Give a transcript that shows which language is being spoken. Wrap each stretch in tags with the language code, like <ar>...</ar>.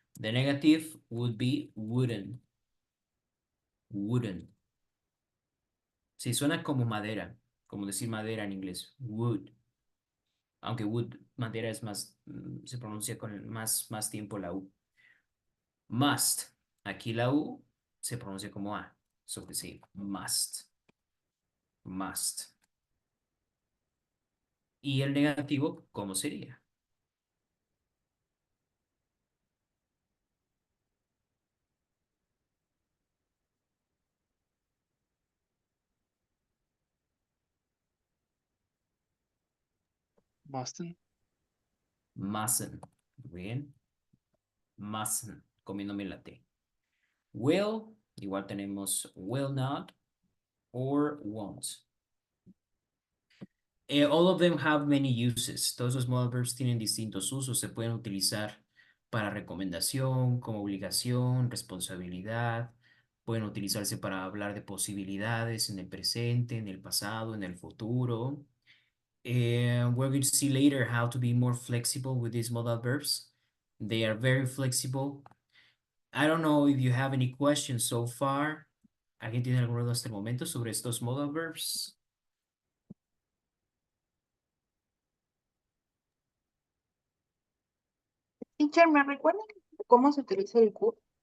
<en>The negative would be wouldn't. Wouldn't.</en> <es>Sí, suena como madera, como decir madera en inglés. Wood. Aunque wood, madera es más, se pronuncia con más tiempo la U. Must. Aquí la U se pronuncia como A. So que sí, must. Must. Y el negativo, ¿cómo sería?</es> <en>Mustn't.</en> <es>Mustn't. Bien. Mustn't. Comiéndome la T. Will. Igual tenemos</es> <en>will not or won't. All of them have many uses.</en> <es>Todos los modal verbs tienen distintos usos. Se pueden utilizar para recomendación, como obligación, responsabilidad. Pueden utilizarse para hablar de posibilidades en el presente, en el pasado, en el futuro.</es> <en>We're going to see later how to be more flexible with these modal verbs. They are very flexible. I don't know if you have any questions so far.</en> <es>¿Alguien tiene alguna duda hasta el momento sobre estos modal verbs? Teacher, ¿me recuerda cómo se utiliza el could?</es>